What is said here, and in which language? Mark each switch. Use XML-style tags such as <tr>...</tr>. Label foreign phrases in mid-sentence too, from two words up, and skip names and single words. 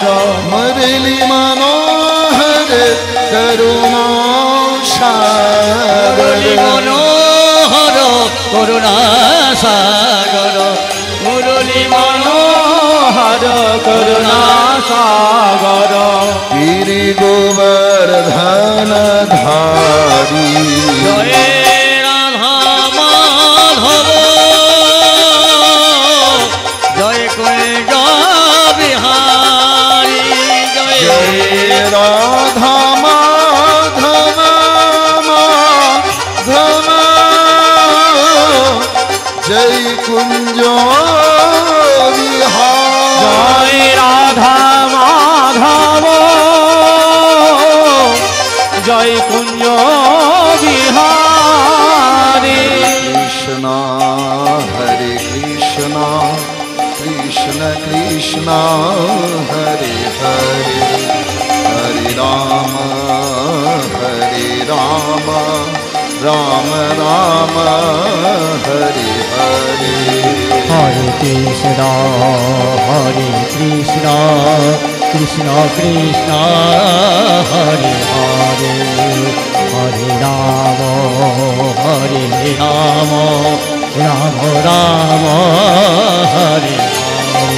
<hi>मुरली मनोहर करुणा सागर मनोहर करुणा सागर मुरली मनोहर करुणा सागर गिरि गोवर्धन धारी जय राधा माधव जय कुंज बिहारी जय राधा माधव माधव जय कुंज बिहारी जय राधा माधव जय कुंज बिहारी</hi> <sa>कृष्ण हरे कृष्ण कृष्ण कृष्ण हरे हरे हरे राम राम राम हरे हरे हरे कृष्ण, हरे कृष्ण, कृष्ण कृष्ण, हरे हरे, हरे राम, हरे राम, राम राम, हरे हरे.</sa>